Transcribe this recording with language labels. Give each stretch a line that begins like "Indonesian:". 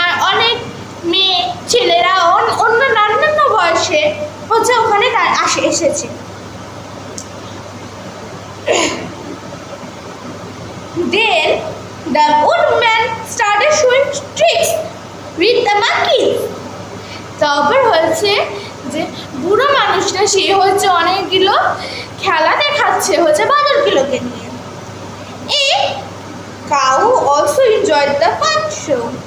Bangla: অনেক মেয়ে ছেলেরা অন্য নানান বয়সে হচ্ছে ওখানে এসেছে।
English: Then the old man started showing tricks with the monkeys.
Bangla: তারপর হচ্ছে যে বুড়ো মানুষটা সে হচ্ছে অনেকগুলো খেলা দেখাচ্ছে হচ্ছে বাদরগুলোকে নিয়ে।
English: A cow also enjoyed the fun show.